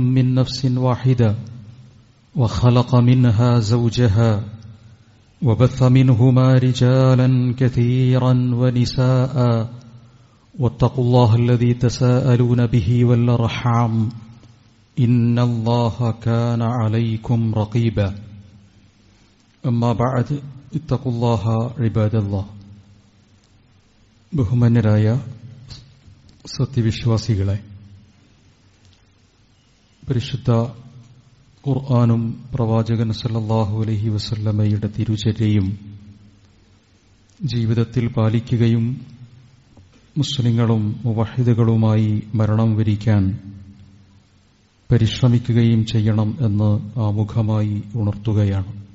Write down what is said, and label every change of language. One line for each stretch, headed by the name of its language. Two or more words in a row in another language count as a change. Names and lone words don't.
Arabic: من نفس واحدة وخلق منها زوجها وبث منهما رجالا كثيرا ونساء واتقوا الله الذي تساءلون به والأرحام إن الله كان عليكم رقيبا أما بعد اتقوا الله عباد الله
Malayalam: ബഹുമാന്യരായ സത്യവിശ്വാസികളെ, പരിശുദ്ധ ഖുർആനും പ്രവാചകൻ
Arabic: صلى الله عليه
Malayalam: വസല്ലമയുടെ തിരുചര്യയും ജീവിതത്തിൽ പാലിക്കുകയും മുസ്ലിങ്ങളും മുവഹിദുകളുമായി മരണം വരിക്കാൻ പരിശ്രമിക്കുകയും ചെയ്യണം എന്ന് ആമുഖമായി ഉണർത്തുകയാണ്.